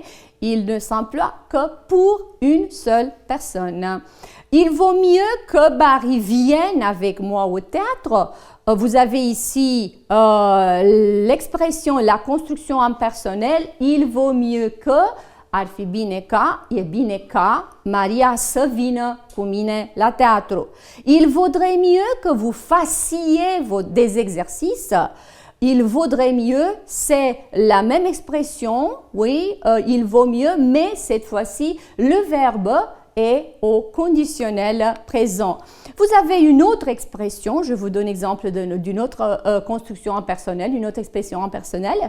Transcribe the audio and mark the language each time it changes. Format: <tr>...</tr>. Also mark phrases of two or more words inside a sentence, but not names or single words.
<fr>Il ne s'emploie que pour une seule personne. Il vaut mieux que Barry vienne avec moi au théâtre. Vous avez ici l'expression, la construction impersonnelle. Il vaut mieux que</fr> <ro>ar fi bine ca, e bine ca Maria să vină cu mine la teatru.</ro> <fr>Il vaudrait mieux que vous fassiez des exercices. Il vaudrait mieux, c'est la même expression, oui, il vaut mieux, mais cette fois-ci, le verbe est au conditionnel présent. Vous avez une autre expression, je vous donne l'exemple d'une autre construction impersonnelle, une autre expression impersonnelle.</fr>